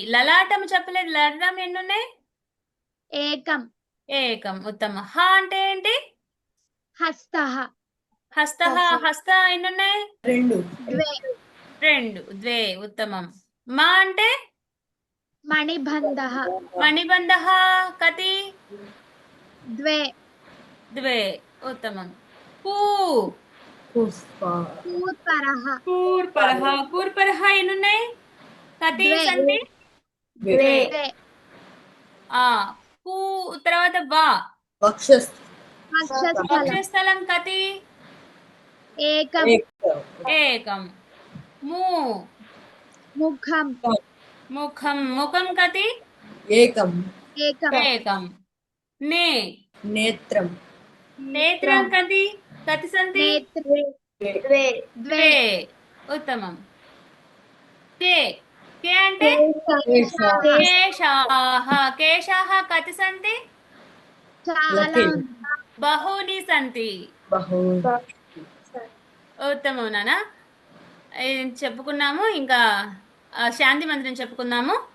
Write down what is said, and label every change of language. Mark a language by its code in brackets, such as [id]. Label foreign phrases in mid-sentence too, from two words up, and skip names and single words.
[te] లలాటం చెప్పలేదు. లలాటం ఎన్నున్నాయి? ఏకం. ఉత్తమం. హ అంటే ఏంటి? [sa] హస్తః. [te] హస్తః. హస్త ఎన్నున్నాయి? 2. 2. ఉత్తమం. మా అంటే? [sa] मणिबन्धः मणिबन्धः कति द्वे द्वे उत्तमं पू पुष्प पूर्परः पूर्परः पूर्परः ఎన్నున్నాయి కతి द्वे సంతి द्वे द्वे [te] ఆ పూ తర్వాత వా [sa] वक्षस्थलं वक्षस्थलं వక్షస్థలం కతి एकम् ఏకం ము मुखं ముఖం ముఖం కతి एकम् एकम् ఏకం నే नेत्रं నేత్రం కతి కతి సంతి नेत्रे द्वे द्वे ద్వే ఉత్తమం కే కే అంటే केशः కేశాః కేశాః కతి సంతి [te] చాలా [sa] బహూని సంతి बहु [te] ఉత్తమం నాన్న ఇది చెప్పుకున్నాము ఇంకా శాంతి మంత్రం చెప్పుకుందాము